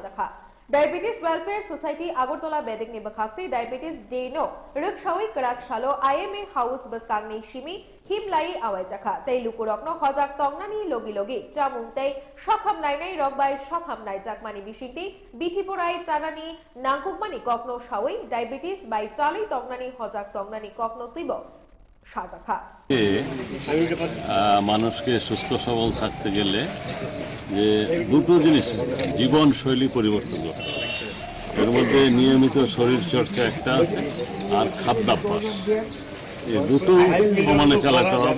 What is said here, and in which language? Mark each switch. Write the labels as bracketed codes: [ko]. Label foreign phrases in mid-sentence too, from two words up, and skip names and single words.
[trp] जाखा डायबिटीज वेलफेयर सोसाइटी आगरतला बेदिकनि बखाक्ति डायबिटीज डेनो रक्षावै कराक सालो आईएमए हाउस बसकांगनि सिमी हिमलाई आवाय जाखा तै लुकुरकनो हजाक तंगनानि लगी लगी चामुं तै सखाम नायनाय रगबाय सखाम नायजाकमानि बिसिंति बिथिपुराय चानानि नांकुकमानि कखनो सावै डायबिटीज बाय चालै तंगनानि हजाक तंगनानि कखनो तिब সাজা খা। [bn] মানুষকে সুস্থ সবল থাকতে গেলে যে দুটো জিনিস জীবন শৈলী পরিবর্তন করতে হবে। এর মধ্যে নিয়মিত শরীর চর্চা একটা আছে, আর খাদ্যাভ্যাস, এই দুটো সমানে চালাতে হবে।